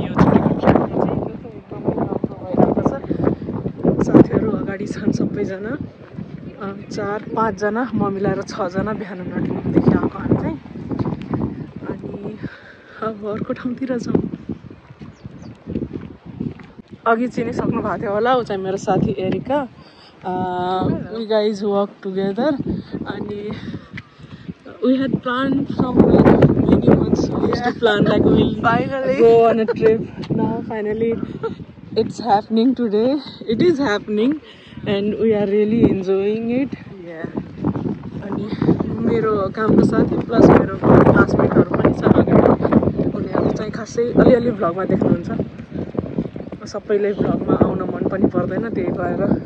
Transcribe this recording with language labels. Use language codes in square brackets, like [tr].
[ne] यो छुट्टीको ट्रिपमा चाहिँ एकदमै राम्रो भइरहेको छ। साथीहरू अगाडि छन् सबैजना 4-5 जना म मिलाएर 6 जना बिहान नटुदेखि आएको हामी चाहिँ। अनि अब अर्को ठाउँतिर जाउँ। अघि चिनिसक्नु भएको थियो होला ऊ चाहिँ मेरो साथी Erica. [en] We guys work together and we had planned from like many months. We used to plan like we'll finally go on a trip. Now finally it's happening today. It is happening and we are really enjoying it. Yeah. [ne] अनि मेरो कामको साथी plus मेरो क्लासमेटहरु पनि छ अगाडि। उनीहरु चाहिँ खासै अलिअलि भ्लगमा देख्नुहुन्छ। सबैले भ्लगमा आउन मन पनि पर्दैन त्यही भएर।